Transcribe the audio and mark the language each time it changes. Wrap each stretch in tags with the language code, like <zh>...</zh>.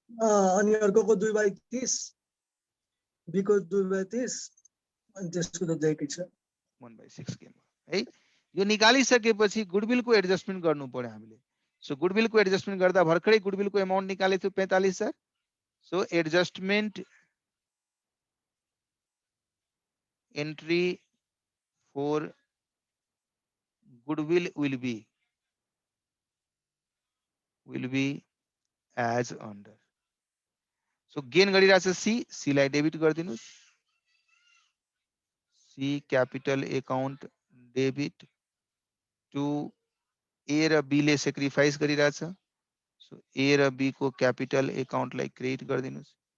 <ne>अनि अर्कोको 2/30 B को 2/30 अनि त्यसको त दिएकै छ 1/6 गेन है। यो निकालिसकेपछि गुडविल को एडजस्टमेन्ट गर्नु पर्यो हामीले। सो गुडविल को एडजस्टमेन्ट गर्दा भर्खरै गुडविल को अमाउन्ट निकालेको थियो 45,000।</ne> <en>So adjustment entry for goodwill will be as under.</en> <ne>So gain गरिरहेछ C लाई debit गरिदिनुस्। C capital account debit to A र B ले सेक्रिफाइस गरिरहेछ। सो A र B को क्यापिटल अकाउन्ट लाई क्रेडिट गरिदिनुस्।</ne>